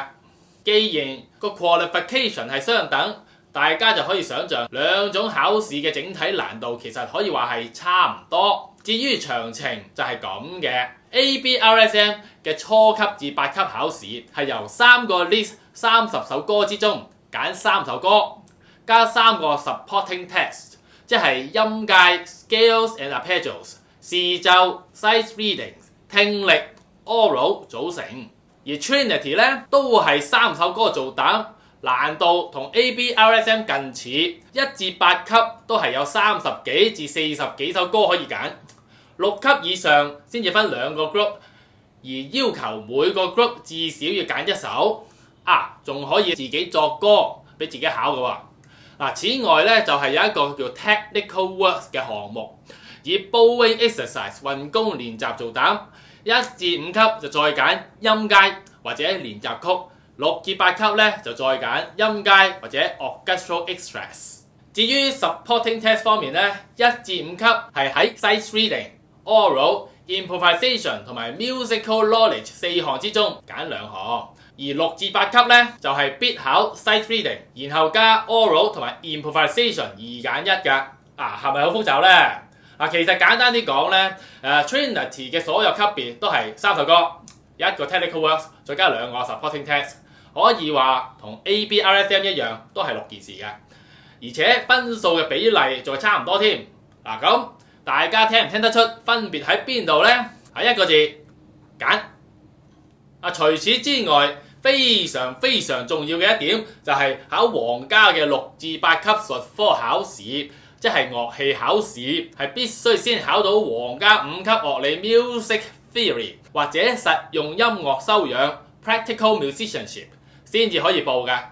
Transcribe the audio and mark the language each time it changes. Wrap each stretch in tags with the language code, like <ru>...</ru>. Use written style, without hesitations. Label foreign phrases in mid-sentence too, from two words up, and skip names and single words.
<yue>既然個 qualification 係相等，大家就可以想像兩種考試嘅整體難度其實可以話係差唔多。至於詳情就係咁嘅。ABRSM 嘅初級至8級考試係由3個 list 30首歌之中揀3首歌，加3個</yue> <en>supporting text，</en> <yue>即係音階</yue> <en>scales and arpeggios、</en> <yue>視奏</yue> <en>sight readings、</en> <yue>聽力 oral 組成。而 Trinity 咧都係3首歌做膽，難度同 ABRSM 近似，1至8級都係有30幾至40幾首歌可以揀，6級以上先至分2個 group， 而要求每個 group 至少要揀1首，仲可以自己作歌俾自己考嘅喎。此外咧就係有一個叫</yue> <en>Technical Works</en> <yue>嘅項目，以</yue> <en>bowing exercise</en> <yue>運弓練習做膽，1至5級就再揀音階或者練習曲，6至8級咧就再揀音階或者</yue> <en>orchestral extras。</en> <yue>至於</yue> <en>supporting test</en> <yue>方面咧，1至5級係喺</yue> <en>sight reading、oral、improvisation</en> <yue>同埋</yue> <en>musical knowledge</en> <yue>4 項之中揀2項。而6至8級咧就係必考</yue> <en>sight reading，</en> <yue>然後加 oral 同埋 improvisation 2揀1㗎。係咪好複雜咧？其實簡單啲講咧，Trinity 嘅所有級別都係3首歌，1個</yue> <en>technical works，</en> <yue>再加2個</yue> <en>supporting text，</en> <yue>可以話同 ABRSM 一樣，都係6件事嘅，而且分數嘅比例仲係差唔多添。咁大家聽唔聽得出分別喺邊度咧？係1個字，揀。除此之外，非常非常重要嘅一點就係考皇家嘅6至8級術科考試，即係樂器考試，係必須先考到皇家5級樂理</yue> <en>music theory</en> <yue>或者實用音樂修養</yue> <en>practical musicianship</en> <yue>先至可以報㗎。</yue>